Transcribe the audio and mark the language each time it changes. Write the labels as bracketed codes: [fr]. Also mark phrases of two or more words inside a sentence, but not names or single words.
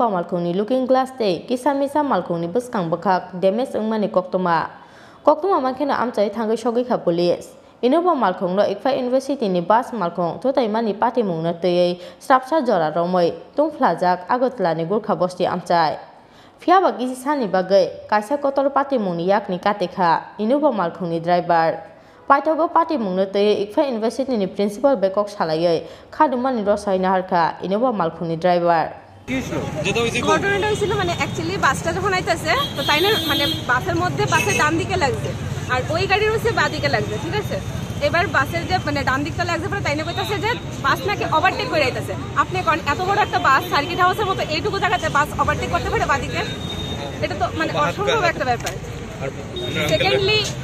[trp] Malkhung ni [en] looking glass [trp] te kisamisa Malkhung ni buskang bakhak damage ungmani koktoma mankhena amchai thangai shogi kha police innova Malkhung no ICFAI University ni bas Malkhung Thutailaimani party mungna tei strapsa jora romoi tungphlajak agotla ni gurkha bosti amchai phia ba kisi sani bagai kaisa kotor party mungni yakni katekha innova Malkhung ni driver Paitogo party mungna tei ICFAI University ni principal bekok salayai khadumani rosai naharkha innova Malkhung ni driver [bn] ঘটনাটা হয়েছিল মানে অ্যাকচুয়ালি বাসটা যখন আইতাছে তো তাই না মানে বাসের মধ্যে বাসের ডান দিকে লাগছে আর ওই গাড়ির হচ্ছে বাঁ দিকে লাগছে ঠিক আছে এবার বাসের যে মানে ডান দিকটা লাগছে পরে তাই না কইতাছে যে বাস নাকি ওভারটেক করে আইতাছে আপনি এত বড় একটা বাস সার্কিট হাউসের মতো এইটুকু জায়গাতে বাস ওভারটেক করতে পারে বাঁ দিকে এটা তো মানে অসম্ভব একটা ব্যাপার সেকেন্ডলি